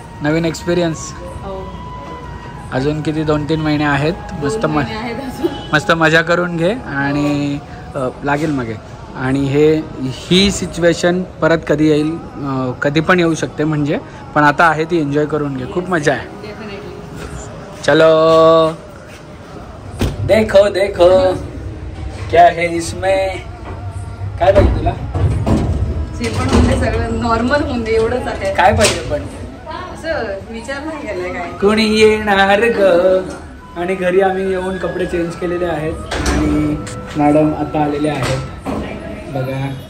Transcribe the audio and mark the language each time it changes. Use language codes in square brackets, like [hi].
[mr] नवीन experience. अजून किती 2-3 महिने आहेत. मस्त मजा करून घे आणि लागेल मग. आणि ही सिच्युएशन परत कधी येईल. कधी पण येऊ शकते म्हणजे. पण आता आहे ती एन्जॉय करून घे. खूप मजा आहे. [hi] चलो देखो देखो क्या है इसमें. [mr] काय पाहिजे तुला. जे पण होते सगळं नॉर्मल होऊन दे एवढंच आहे. काय पाहिजे पण असं विचार नाही केलाय काय. कोणी येणार ग. आणि घरी आम्ही येऊन कपडे चेंज केलेले आहेत आणि मॅडम आता आलेले आहेत बघा.